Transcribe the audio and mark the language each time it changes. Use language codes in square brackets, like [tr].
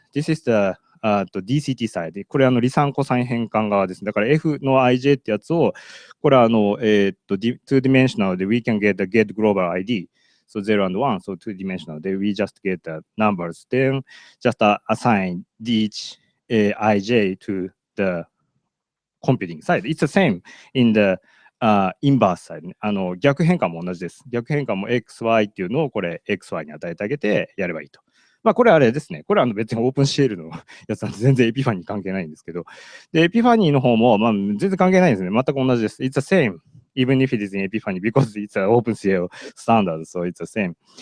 [en] This is the DCT サイド。 [ja] これ離散コサイン変換側ですね。だから F の IJ ってやつを、これ2-dimensional で [en] we can get the get global ID. So 0 and 1, so 2-dimensional. Then we just get the numbers. Then just assign each IJ to the computing side. It's the same in the inverse side. [ja] 逆変換も同じです。逆変換も XY っていうのをこれ XY に与えてあげてやればいいと。まあこれあれですね。これは別に OpenCL のやつなんで全然エピファニー関係ないんですけど。で、エピファニーの方もまあ全然関係ないですね。全く同じです。 [en] It's the same, even if it is in Epiphany, because it's an OpenCL standard, so it's the same.